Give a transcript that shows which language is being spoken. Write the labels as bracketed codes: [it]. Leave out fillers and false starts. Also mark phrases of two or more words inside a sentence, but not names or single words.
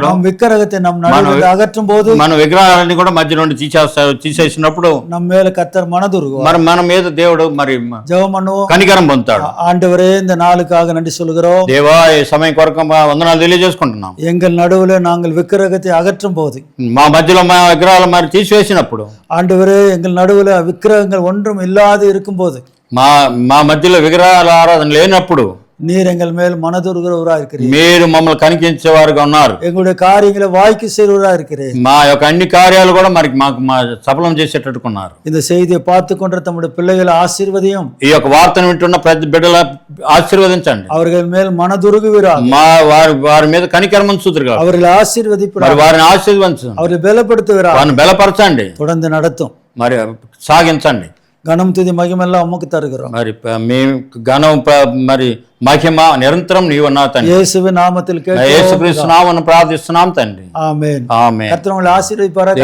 [ta] நம் விக்கிரகத்தை நம் நடுவில் அகற்றும் போது [te] మన విగ్రహాలన్నీ కూడా మధ్య నుండి తీసేసినప్పుడు [ta] நம்ம மேல கர்த்தர் மனதுருகுவார். [te] మరి మన మీద దేవుడు మరి [ta] ஜெபம் பண்ணுவோம். [te] కనికరం పొందుతాడు. [ta] ஆண்டவரே, இந்த நாளுக்காக நன்றி சொல்கிறோம். [te] దేవా, ఈ సమయం కొరకు వందనాలు తెలియజేసుకుంటున్నాం. [ta] எங்கள் நடுவில் நாங்கள் விக்கிரகத்தை அகற்றும் போது, [te] మా మధ్యలో మా విగ్రహాలు మరి తీసివేసినప్పుడు, [ta] ஆண்டவரே, எங்கள் நடுவில் விக்கிரகங்கள் ஒன்றும் இல்லாது இருக்கும் போது, [te] మా మధ్యలో విగ్రహాల ఆరాధన లేనప్పుడు [ta] நீர் எங்கள் மேல் மனதுருகிறவராக இருக்கிறீர். [te] మీరు మమ్మల్ని కనిపించేవారుగా ఉన్నారు. [ta] எங்களுடைய காரியங்களை வாய்க்கு செய்வராக இருக்கிறீர். [te] మా యొక్క అన్ని కార్యాలు కూడా మరి మాకు సఫలం చేసేటట్టుకున్నారు. [ta] இந்த செய்தியை பார்த்து கொண்ட தம்முடைய பிள்ளைகளை ஆசீர்வதியும். [te] ఈ యొక్క వార్తను వింటున్న ప్రతి బిడ్డల ఆశీర్వదించండి. [ta] அவர்கள் மேல் மனதுருகுவீராக. [te] వారి మీద కనికరం ఉంచుదురుగా. [ta] அவர்களை ఆశీర్వదించురా. [te] వారిని ఆశీర్వదించండి. [ta] அவர்களை பலப்படுத்துவீராக. [te] వారిని బలపరచండి. [ta] தொடர்ந்து நடத்தும். [te] మరి సాగించండి. [ta] கனம் துதி மகிமெல்லாம் உமக்கு தருகிறோம். [te] మరి మేము ఘనం మరి మహిమ నిరంతరం నీవు నా తండ్రి. [ta] యేసువిன் నామத்தில் கேட்கிறோம். [te] యేసుక్రీస్తు నామమున ప్రార్థిస్తున్నాం తండ్రి. ఆమేన్. ఆమేన్. కర్తరు మిమ్మల్ని ఆశీర్వదించుగాక.